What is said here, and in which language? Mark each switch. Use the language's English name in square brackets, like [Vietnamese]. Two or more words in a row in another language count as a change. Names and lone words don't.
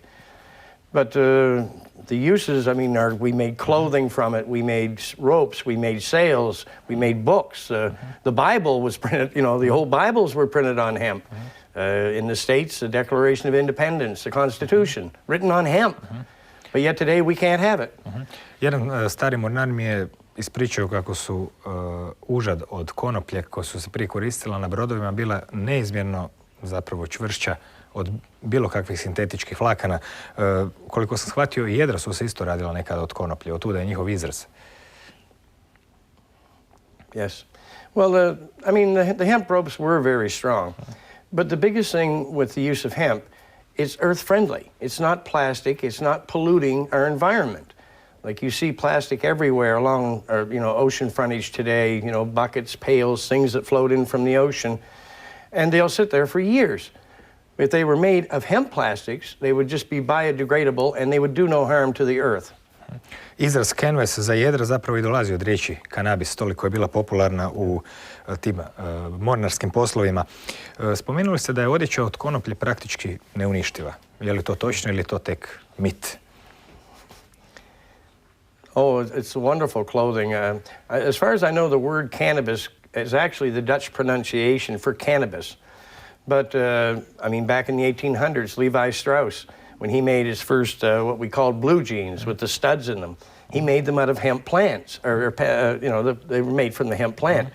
[English] But the uses, I mean, we made clothing from it, we made ropes, we made sails, we made books. The Bible was printed, the whole Bibles were printed on hemp. In the States, the Declaration of Independence, the Constitution, written on hemp. But yet today we can't have it. [Croatian] Jedan stari mornar mi je ispričao kako su užad od konoplje koje su se prije koristila na brodovima bila neizmjerno zapravo čvršća od bilo kakvih sintetičkih vlakana. Koliko sam shvatio, i jedra su se isto radila nekada od konoplje, od tuda je njihov izraz. [English] Yes. Well, the hemp ropes were very strong. But the biggest thing with the use of hemp, it's earth-friendly. It's not plastic. It's not polluting our environment. Like you see plastic everywhere along ocean frontage today, buckets, pails, things that float in from the ocean, and they'll sit there for years. If they were made of hemp plastics, they would just be biodegradable and they would do no harm to the earth. [Croatian] Izraz canvas za jedra zapravo i dolazi od riječi kanabis, toliko je bila popularna u tim mornarskim poslovima. Spomenuli ste da je odjeća od konoplje praktički neuništiva. Je li to točno ili je to tek mit? [English] Oh, it's wonderful clothing. As far as I know, the word cannabis is actually the Dutch pronunciation for cannabis. But, I mean, back in the 1800s, Levi Strauss, when he made his first, what we called blue jeans with the studs in them, he made them out of hemp plants, they were made from the hemp plant.